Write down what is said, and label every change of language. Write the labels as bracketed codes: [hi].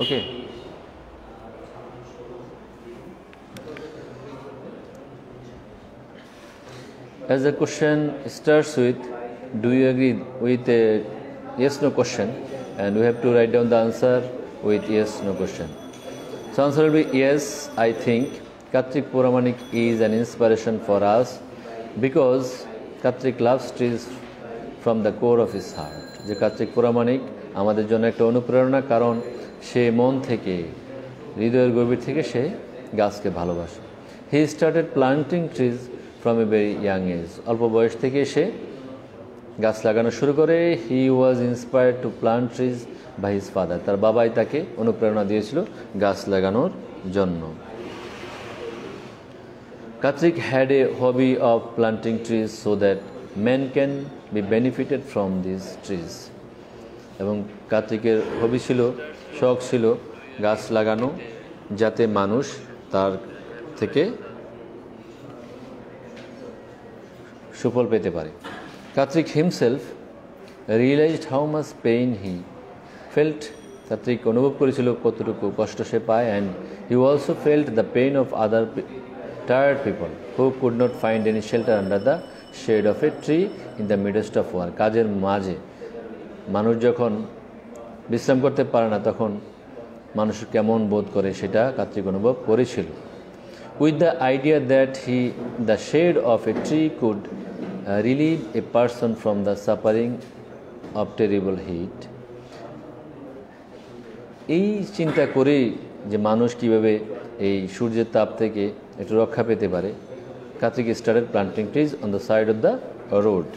[en] Okay, as the question starts with, do you agree, with a yes no question, and we have to write down the answer with yes no question. So answer will be yes, I think Kartik Puramanik is an inspiration for us because Kartik loves trees from the core of his heart. [bn] যে কার্তিক পুরামানিক আমাদের জন্য একটা অনুপ্রেরণা, কারণ সে মন থেকে, হৃদয়ের গভীর থেকে সে গাছকে ভালোবাসে। [en] he started planting trees from a very young age, [bn] অল্প বয়স থেকে সে গাছ লাগানো শুরু করে। [en] he was inspired to plant trees by his father, [bn] তার বাবাই তাকে অনুপ্রেরণা দিয়েছিল গাছ লাগানোর জন্য। [en] Kartik had a hobby of planting trees so that men can be benefited from these trees. [bn] এবং কার্তিকের হবি ছিল, শখ ছিল গাছ লাগানো, যাতে মানুষ তার থেকে সুফল পেতে পারে। [en] Kartik himself realized how much pain he felt. [bn] Kartik অনুভব করেছিল কতটুকু কষ্ট সে পায়, [en] and he also felt the pain of other tired people who could not find any shelter under the shade of a tree in the midst of war. [bn] কাজের মাঝে মানুষ যখন বিশ্রাম করতে পারে না তখন মানুষ কেমন বোধ করে সেটা কার্তিক অনুভব করেছিল। [en] With the idea that the shade of a tree could relieve a person from the suffering of terrible heat, [bn] এই চিন্তা করেই যে মানুষ কিভাবে এই সূর্যের তাপ থেকে একটু রক্ষা পেতে পারে, [en] Kartik started planting trees on the side of the road.